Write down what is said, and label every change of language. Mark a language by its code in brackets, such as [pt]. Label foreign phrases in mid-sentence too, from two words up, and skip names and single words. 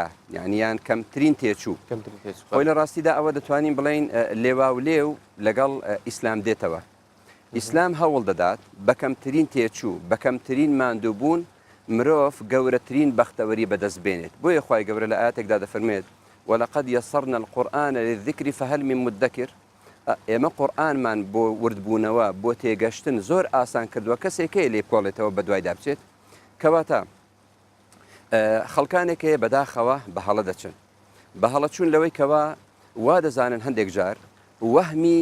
[ckb] یعنییان کەمترین تێچوو خۆی لە ڕاستیدا ئەوە دەتوانین بڵین لێوا و لێو لەگەڵ ئیسلام دێتەوە ئیسلام هەوڵ دەدات بە کەمترین تێچوو بە کەمترین ماندووبوون مرۆڤ گەورەترین بەختەوەری بەدەست بێنێت بۆیە خوای گەورە لە ئاەتێکدا دەفەرمێت [ar] ولقد يسرنا القرآن للذكر فهل من مدكر [ckb] ئێمە قورئانمان بۆ وردبوونەوە بۆ تێگەشتن زۆر ئاسان کردووە کەسێکەیە لێ بکۆڵێتەوە بە دوای دابچێت کەواتە خەڵکانێکەیە بەداخەوە بە هەڵە دەچن بە هەڵەچوون لەوەی کەوا وا دەزانن هەندێک جار وەهمی